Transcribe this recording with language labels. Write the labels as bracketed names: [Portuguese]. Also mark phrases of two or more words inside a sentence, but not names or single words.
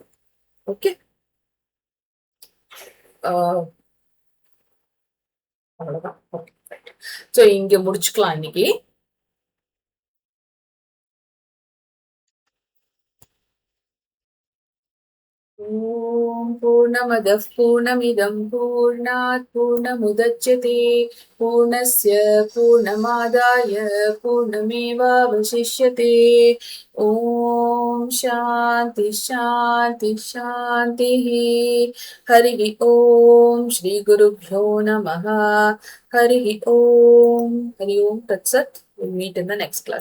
[Tamil] ஓகே, அவ்வளவுதான். ஓகே, சோ இங்க முடிச்சுக்கலாம் இன்னைக்கு. [Sanskrit] ओम् पूर्णमदः पूर्णमिदम् पूर्णात् पूर्णमुदच्यते पूर्णस्य पूर्णमादाय पूर्णमेवावशिष्यते. ओम् शान्ति शान्ति शान्तिः. हरिः ओम् श्री गुरुभ्यो नमः. हरिः ओम्. हरि ओम् तत्सत्. [English] We'll meet in the next class.